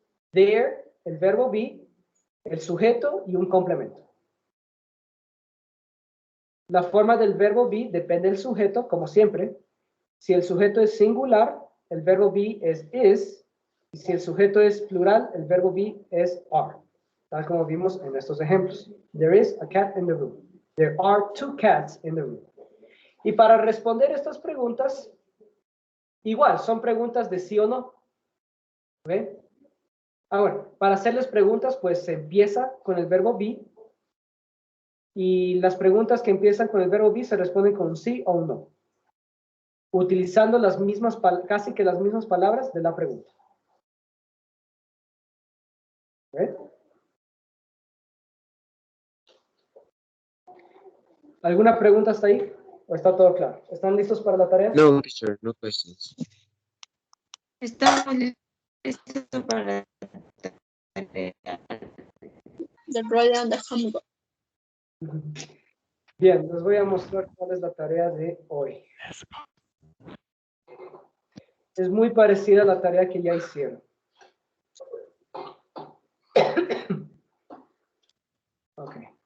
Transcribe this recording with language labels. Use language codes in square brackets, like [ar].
[es] There, el verbo be, el sujeto y un complemento. La forma del verbo be depende del sujeto, como siempre. Si el sujeto es singular, el verbo be es is. Y si el sujeto es plural, el verbo be es are. Tal como vimos en estos ejemplos. [en] There is a cat in the room. There are 2 cats in the room. [es] Y para responder estas preguntas, igual, son preguntas de sí o no. ¿Okay? Ahora, para hacerles preguntas, pues se empieza con el verbo be. Y las preguntas que empiezan con el verbo be se responden con un sí o un no. Utilizando las mismas, casi que las mismas palabras de la pregunta. ¿Okay? ¿Alguna pregunta hasta ahí? ¿O está todo claro? ¿Están listos para la tarea? [en] No, teacher, no questions. [es] Estamos listos para la tarea. [en] The Royal and the Humble. [es] Bien, les voy a mostrar cuál es la tarea de hoy. Es muy parecida a la tarea que ya hicieron. Ok.